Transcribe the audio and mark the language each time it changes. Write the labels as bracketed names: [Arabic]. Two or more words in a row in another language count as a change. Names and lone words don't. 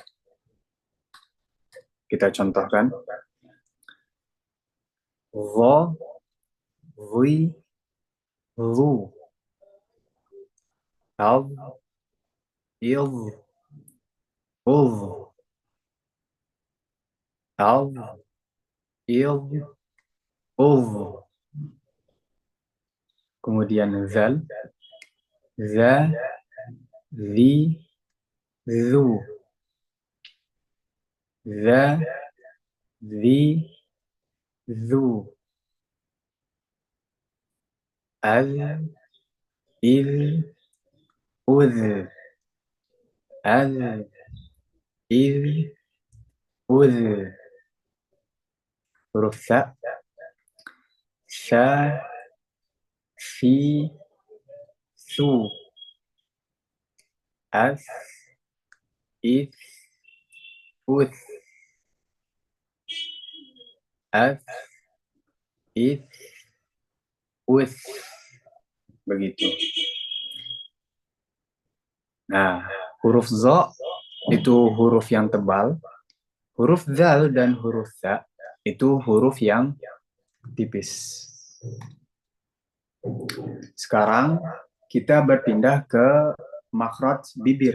[Indonesian] Kita contohkan. Dha, dhi, dhu. [Arabic] Ad, id, udh. Ad, id, udh. [Indonesian] Kemudian zal, za, zi, zu. [Arabic] Za, zi, zu. Az, iz, uz. Az, iz, uz. [Indonesian] Huruf sa, sha, fi, su. [Arabic] As, is, us. As, is, us. [Indonesian] Begitu. Nah, huruf zo itu huruf yang tebal. Huruf zal dan huruf za itu huruf yang tipis. Sekarang kita berpindah ke makhraj bibir.